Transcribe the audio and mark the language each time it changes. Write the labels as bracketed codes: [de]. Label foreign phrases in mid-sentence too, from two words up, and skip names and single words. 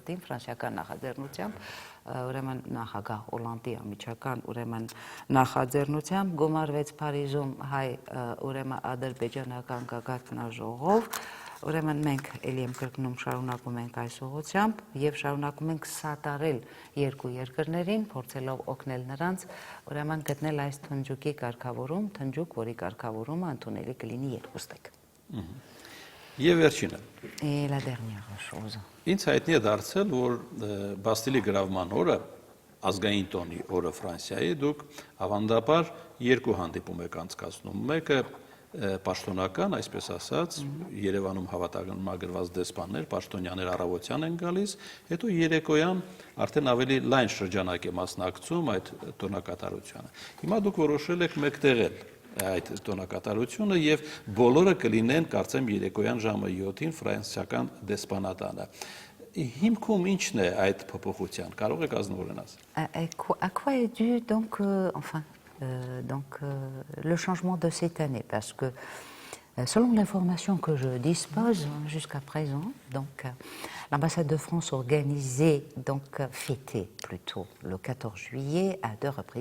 [hy] 27-ին ֆրանսիական նախաձեռնությամբ ուրեմն նախագահ Օլանդի ամիջական ուրեմն նախաձեռնությամբ գումարվեց Փարիզում հայ ուրեմն ադրբեջանական գագաթնաժողով, ուրեմն մենք ելի եմ կրկնում շարունակում ենք այս ուղղությամբ եւ շարունակում ենք սատարել երկու երկրներին, փորձելով օգնել նրանց ուրեմն գտնել այս թնջուկի կարգավորում, թնջուկ, որի կարգավորումը ընդունելի կլինի երկուստեք։ Եվ վերջինը։ [fr] La dernière chose. [hy] Ինձ հայտնի է դարձել, որ Բաստիլի գրավման օրը, ազգային տոնի օրը Ֆրանսիայի, դուք ավանդաբար երկու հանդիպում եք անցկացնում։ Մեկը պաշտոնական, այսպես ասած, Երևանում հավատարմագրված դեսպաններ, պաշտոնյաներ առավոտյան են գալիս, հետո երեկոյան արդեն ավելի լայն շրջանակ է մասնակցում այդ տոնակատարությանը։ Հիմա դուք որոշել եք մեկտեղել այդ տոնակատարությունը եւ բոլորը կլինեն, կարծեմ, երեկոյան ժամը 7-ին ֆրանսիական դեսպանատանը։ Հիմքում ի՞նչն է այդ փոփոխության։ Կարող եք ազնվորեն ասել։ [fr] À quoi est dû donc, le changement de cette année? Parce que selon l'information que je dispose jusqu'à présent, donc l'ambassade de France organisait, donc fêtait plutôt le 14 juillet à deux reprises.